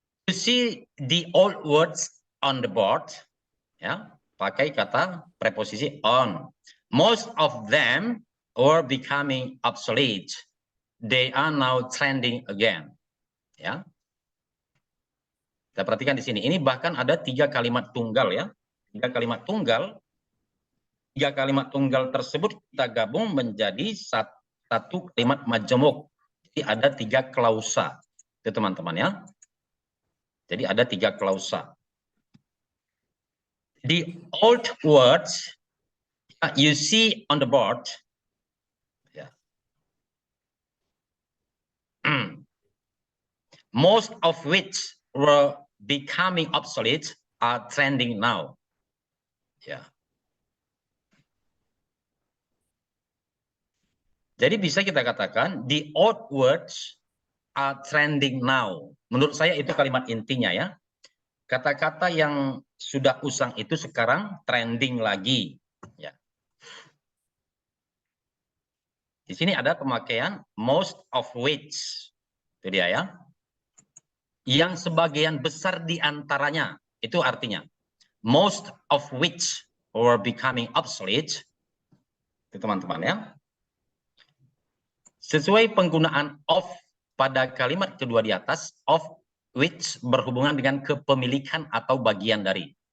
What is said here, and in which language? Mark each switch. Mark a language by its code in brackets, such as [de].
[en] You see the old words on the board. [id] Ya, pakai kata preposisi on. [en] Most of them were becoming obsolete. They are now trending again. [id] Ya. Kita perhatikan di sini. Ini bahkan ada 3 kalimat tunggal ya. 3 kalimat tunggal. 3 kalimat tunggal tersebut kita gabung menjadi satu kalimat majemuk. Jadi ada 3 klausa. Itu teman-teman ya. Jadi ada 3 klausa. [en] The old words you see on the board. Yeah. Most of which were becoming obsolete are trending now. Ya. [id] Jadi bisa kita katakan [en] the old words are trending now. [id] Menurut saya itu kalimat intinya ya. Kata-kata yang sudah usang itu sekarang trending lagi. Ya. Di sini ada pemakaian [en] most of which. [id] Itu dia ya. Yang sebagian besar di antaranya. Itu artinya [en] most of which were becoming obsolete. [id] Itu teman-teman ya. Sesuai penggunaan of pada kalimat kedua di atas, of which berhubungan dengan kepemilikan atau bagian dari.